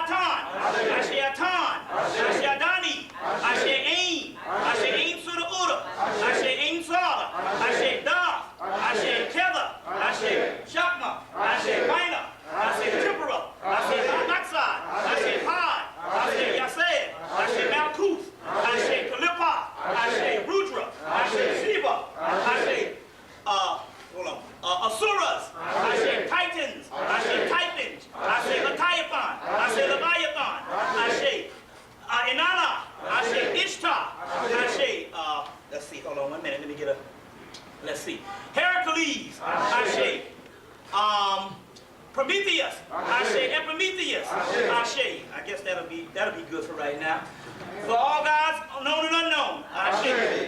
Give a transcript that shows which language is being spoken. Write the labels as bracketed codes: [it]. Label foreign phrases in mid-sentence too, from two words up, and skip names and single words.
[en] Atan, Ashe Atan, Ashe Adani, Ashe Ain, Ashe Ain Suda Uda, Ashe Ain Sala, Ashe Da, Ashe Keva, Ashe Shakma, Ashe Maina, Ashe Tripura, Ashe Maksad, Ashe Pai, Ashe Yaseh, Ashe Malkuth, Ashe Kalipa, Ashe Rudra, Ashe Shiva, Ashe Asuras, Ashe Titans, Ashe Titans, Ashe Leviathan, Ashe Leviathan, Ashe Inanna, Ashe Ishtar, Ashe let's see, hold on 1 minute, let me get let's see, Heracles, Ashe Prometheus, Ashe Epimetheus, Ashe. I guess that'll be good for right now. For all guys known and unknown, Ashe.